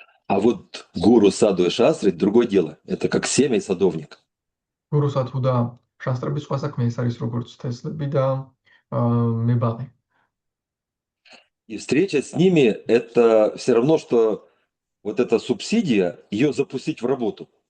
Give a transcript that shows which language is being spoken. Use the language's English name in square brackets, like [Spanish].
[Russian] А вот гуру саду и шастры другое дело. Это как семя и садовник. [Georgian] გურუსა თუ და შასტრების სხვა საქმე ეს არის როგორც თესლები და მებაღე. [Russian] И встреча с ними это все равно, что вот эта субсидия, ее запустить в работу.